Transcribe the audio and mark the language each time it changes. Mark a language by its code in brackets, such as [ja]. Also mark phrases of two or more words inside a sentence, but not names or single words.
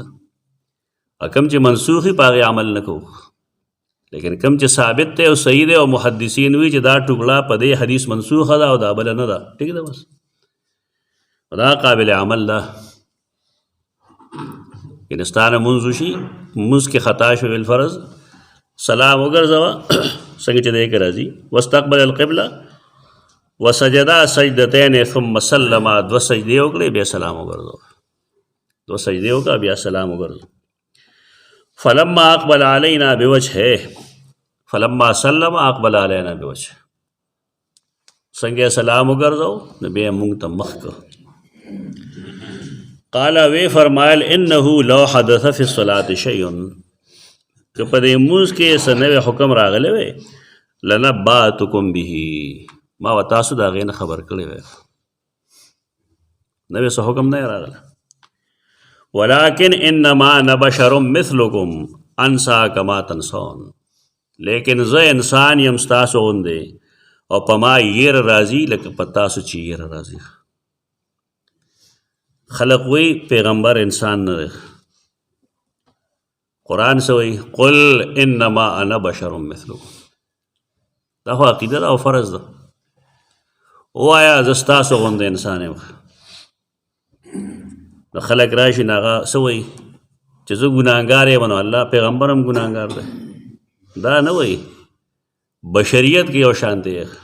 [ps] کم چې منسوخ وي په هغې عمل نه کوو، لیکن کم چې ثابت دی او صحیح دی او محدثین وي چې دا ټوکړه په دې حدیث منسوخه ده او دا بله نه ده، ټیک ده، بس دا قابل عمل ده. یعنې ستا نه مونځ وشي، مونځ کې خطا شو بالفرض، سلام وګرځوه څنګه چې دی کې راځي، [ar] واستقبل القبله وسجدا سجدتین ثم سلم، [ps] 2 سجدې وکړې بیا سلام وګرځوه، 2 سجدې وکړه بیا سلام وګرځوه. [ar] فلما اقبل علینا بوجهه، فلما سلم اقبل علینا بوجهه، [ps] څنګه سلام وګرځو نو بیا موږ ته مخ کړ. [ar] قال [ps] وی فرمایل [ar] انه لو حدث فی الصلاة شیء، [ps] که په دې مونځ کې څه نوی حکم راغلی وی، [ar] لنبأتکم به، [ps] ما و تاسو د هغې نه خبر کړی وی، نوی څه حکم نه راغلی. [ar] ولكن انما انا بشر مثلكم انسى كما تنسون، [ps] لیکن زه انسان یم ستاسو غوندې او په ما یېر راځي لکه په تاسو چې یېر راځي. خلق وی پیغمبر انسان نه دی. قرآن څه وایي؟ [ar] قل انما انا بشر مثلكم. [ps] دا خو عقیده ده او فرض ده. ووایه زه ستاسو غوندې انسان یم. نو خلک راشي نو هغه څه وایي چې زه ګناهګار یم، نو الله پیغمبر هم ګناهګار دی. دا نه وایي، بشریت کې یو شان دی.